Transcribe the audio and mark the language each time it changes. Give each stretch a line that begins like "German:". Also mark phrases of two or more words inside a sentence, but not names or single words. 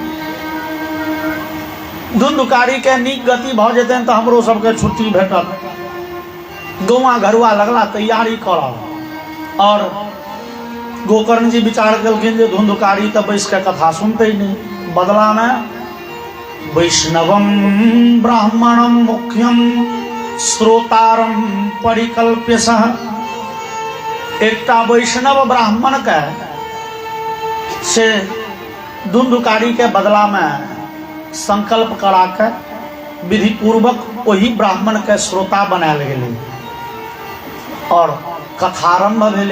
Maithili: धुंधुकारी के नीक गति भ जेतनि तो हमरो सबके छुट्टी भेटत। गौवा घरुआ लगला तैयारी करब। और गोकर्ण जी विचार केलखिन जे धुंधुकारी तो बैस के कथा सुनते नहीं, बदला में
Sanskrit: वैष्णवम ब्राह्मणम मुख्यम श्रोतारम परिकल्प्य सह।
Maithili: एकटा वैष्णव ब्राह्मण के से धुंधुकारी के बदला में संकल्प करा के विधि पूर्वक वही ब्राह्मण के श्रोता बनायल गेलै और कथारंभ भेलै।